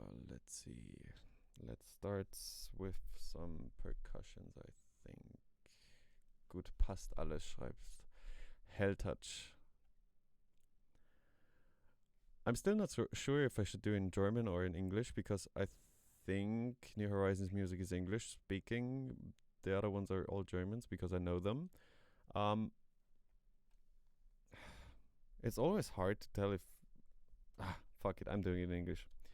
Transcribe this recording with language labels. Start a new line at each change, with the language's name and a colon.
English: Let's see. Let's start with some percussions, I think.
German: Gut, passt alles, schreibst. Helltouch.
English: I'm still not sure if I should do in German or in English, because I think New Horizons Music is English speaking. The other ones are all Germans because I know them. It's always hard to tell if... fuck it, I'm doing it in English.